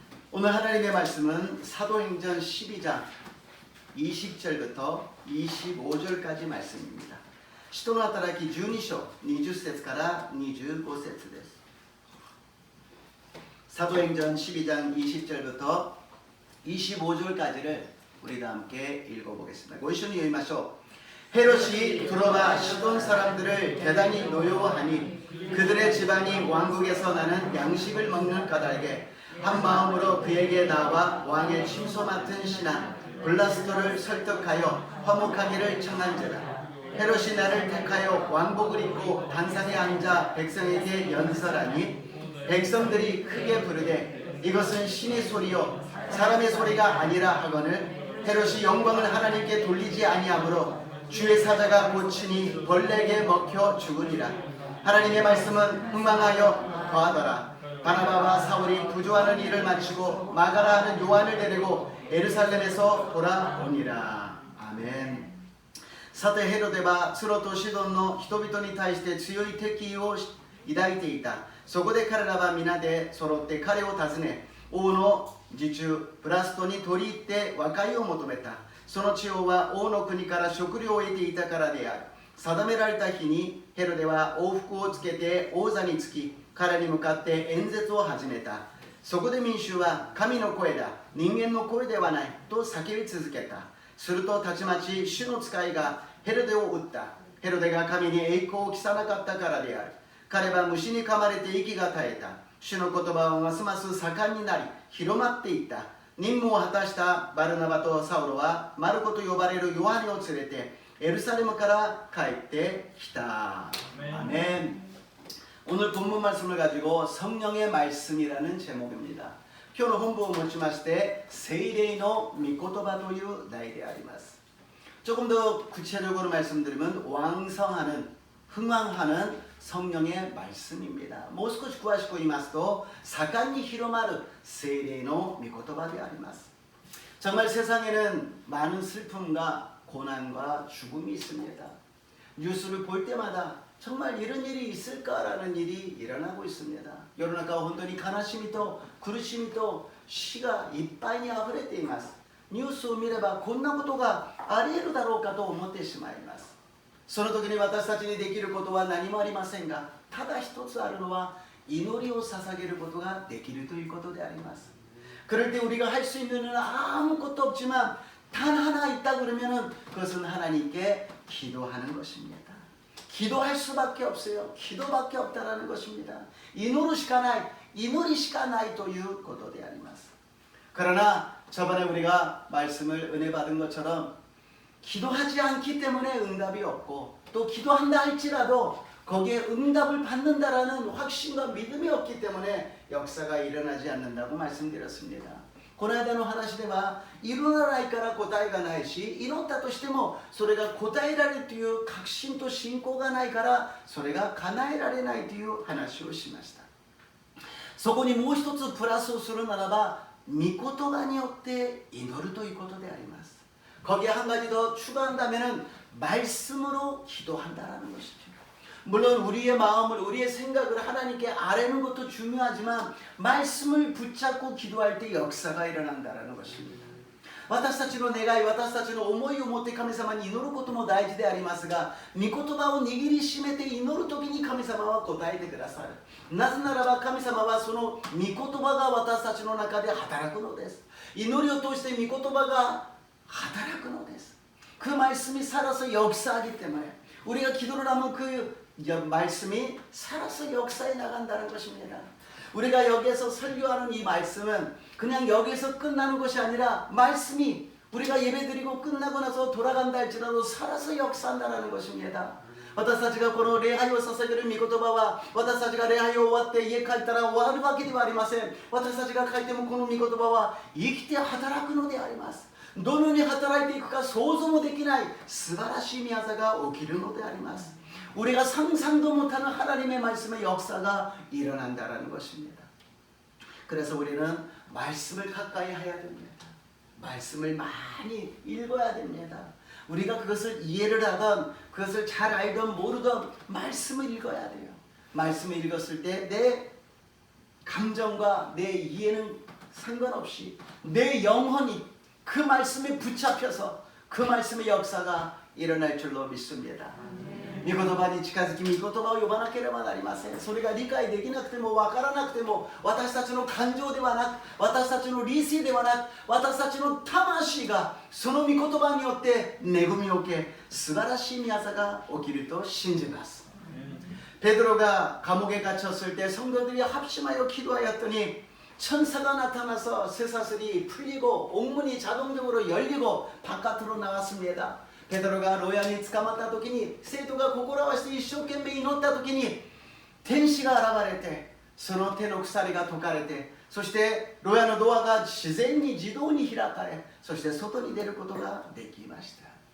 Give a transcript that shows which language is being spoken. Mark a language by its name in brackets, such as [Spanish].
[Korean] 오늘 하나님의 말씀은 사도행전 12장 20절부터 25절까지 말씀입니다. [Japanese] 使徒の働き12章20節から25節です。 [Korean] 사도행전 12장 20절부터 25절까지를 우리 다 함께 읽어보겠습니다. [Japanese] 고이쇼니 읽마쇼. [Korean] 헤롯이 들어와 시돈 사람들을 대단히 노여워하니 그들의 집안이 왕국에서 나는 양식을 먹는 까닭에 한 마음으로 그에게 나와 왕의 침소 맡은 신하 블라스토를 설득하여 화목하기를 청한지라. 헤롯이 나를 택하여 왕복을 입고 단상에 앉아 백성에게 연설하니 백성들이 크게 부르되 이것은 신의 소리요 사람의 소리가 아니라 하거늘 헤롯이 영광을 하나님께 돌리지 아니하므로 주의 사자가 고치니 벌레에게 먹혀 죽으리라. 하나님의 말씀은 흥망하여 더하더라. 바나바와 사울이 부조하는 일을 마치고 마가라 하는 요한을 데리고 예루살렘에서 돌아오니라. 아멘. [Japanese] さてヘロデはツロとシドンの人々に対して強い敵意を抱いていた。そこで彼らは皆で揃って彼を訪ね王の侍中ブラストに取り入って和解を求めた。その地方は王の国から食料を得ていたからである。定められた日にヘロデは王服をつけて王座につき彼に向かって演説を始めた。そこで民衆は神の声だ、人間の声ではないと叫び続けた。するとたちまち主の使いがヘロデを撃った。ヘロデが神に栄光を期さなかったからである。彼は虫に噛まれて息が絶えた。主の言葉はますます盛んになり広まっていった。任務を果たしたバルナバとサウロはマルコと呼ばれるヨハネを連れてエルサレムから帰ってきた。 [Korean] 아멘. 오늘 본문 말씀을 가지고 성령의 말씀이라는 제목입니다. [Japanese] 今日の本文を持ちまして聖霊の御言葉という題であります。 [Korean] 조금 더 구체적으로 말씀드리면 왕성하는, 흥왕하는 성령의 말씀입니다. [Japanese] もう少し詳しく言いますと盛んに広まる聖霊の御言葉であります。 [Korean] 정말 세상에는 많은 슬픔과 고난과 죽음이 있습니다. 뉴스를 볼 때마다 정말 이런 일이 있을까라는 일이 일어나고 있습니다. [Japanese] 世の中は本当に悲しみと苦しみと死がいっぱいにあふれています。ニュースを見ればこんなことがあり得るだろうかと思ってしまいます。その時に私たちにできることは何もありませんが、ただ一つあるのは祈りを捧げることができるということであります。 [Korean] 그럴 때 우리가 할 수 있는 일은 아무것도 없지만 단 하나 있다 그러면은 그것은 하나님께 기도하는 것입니다. 기도할 수밖에 없어요. 기도밖에 없다라는 것입니다. [Japanese] 이노르 시카나이, 이노리 시카나이ということであります. [Korean] 그러나 저번에 우리가 말씀을 은혜 받은 것처럼 기도하지 않기 때문에 응답이 없고 또 기도한다 할지라도 거기에 응답을 받는다라는 확신과 믿음이 없기 때문에 역사가 일어나지 않는다고 말씀드렸습니다. [Japanese] この間の話では祈らないから答えがないし祈ったとしてもそれが答えられるという確信と信仰がないからそれが叶えられないという話をしました。そこにもう一つプラスをするならば御言葉によって祈るということであります。 [Korean] 거기에 한 가지 더 추가한다면 말씀으로 기도한다라는 것이죠. 물론 우리의 마음을 우리의 생각을 하나님께 아뢰는 것도 중요하지만 말씀을 붙잡고 기도할 때 역사가 일어난다라는 것입니다. [Japanese] 私たちの願い、私たちの思いを持って神様に祈ることも大事でありますが、御言葉を握りしめて祈るときに神様は答えてくださる。なぜならば神様はその御言葉が私たちの中で働くのです。祈りを通して御言葉が働くのです。 [Korean] 그 말씀이 살아서 역사하기 때문에 우리가 기도를 하면 그 말씀이 살아서 역사해 나간다는 것입니다. 우리가 여기에서 설교하는 이 말씀은 그냥 여기에서 끝나는 것이 아니라 말씀이 우리가 예배드리고 끝나고 나서 돌아간다 할지라도 살아서 역사한다는 것입니다. [Japanese] 私たちがこの礼拝を捧げる御言葉は私たちが礼拝を終わって家帰ったら終わるわけではありません。私たちが帰ってもこの御言葉は生きて働くのであります。どのように働いていくか想像もできない素晴らしい宮座が起きるのであります。 [Korean] 우리가 상상도 못하는 하나님의 말씀의 역사가 일어난다라는 것입니다. 그래서 우리는 말씀을 가까이 해야 됩니다. 말씀을 많이 읽어야 됩니다. 우리가 그것을 이해를 하던 그것을 잘 알던 모르던 말씀을 읽어야 돼요. 말씀을 읽었을 때 내 감정과 내 이해는 상관없이 내 영혼이 그 말씀에 붙잡혀서 그 말씀의 역사가 일어날 줄로 믿습니다. [Japanese] 御言葉に近づき、御言葉を呼ばなければなりません。それが理解できなくても分からなくても、私たちの感情ではなく、私たちの理性ではなく、私たちの魂がその御言葉によって恵みを受け、素晴らしい御業が起きると信じます。 [Korean] 베드로가 감옥에 갇혔을 때 성도들이 합심하여 기도하였더니 천사가 나타나서 쇠사슬이 풀리고 옥문이 자동적으로 열리고 바깥으로 나왔습니다. 베드로가 로얀이 [Japanese] 捕まった時に生徒が心合わせて一生懸命祈った時に天使が現れてその手の鎖が解かれて、そして牢屋のドアが自然に自動に開かれ、そして外に出ることができました。